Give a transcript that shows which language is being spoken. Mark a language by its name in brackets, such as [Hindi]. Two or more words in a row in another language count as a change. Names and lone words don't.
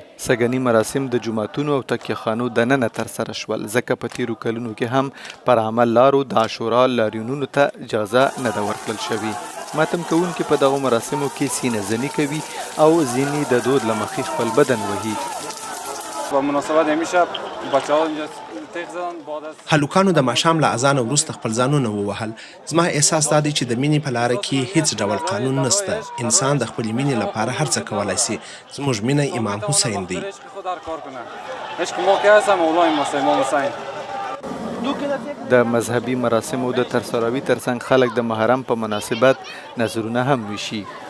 [Pashto] سږني مراسم د جوماتونو او تکیه خانو دننه ترسره شول، ځکه په تیرو کلونو کې هم پر عمل لارو د عاشورا لاریونونو ته اجازه نه ده ورکړل شوې. ماتم کوونکي په دغو مراسمو کې سینه زني کوي او ځینې د دود له مخې خپل بدن وهي. [Persian] با مناسبت امشب بچه‌ها اینجا تیغ زدن بعد از [Pashto] هلوکانو د ماښام له اذان وروسته خپل ځانونه ووهل. زما احساس دا دی چې د مینې په لاره کې هیڅ ډول قانون نشته. انسان د خپلې مینې لپاره هر څه کولی شي. زموږ مینه امام حسین دی. د مذهبي مراسمو د ترسروي ترڅنګ خلک د محرم په مناسبت نظرونه هم ویشي.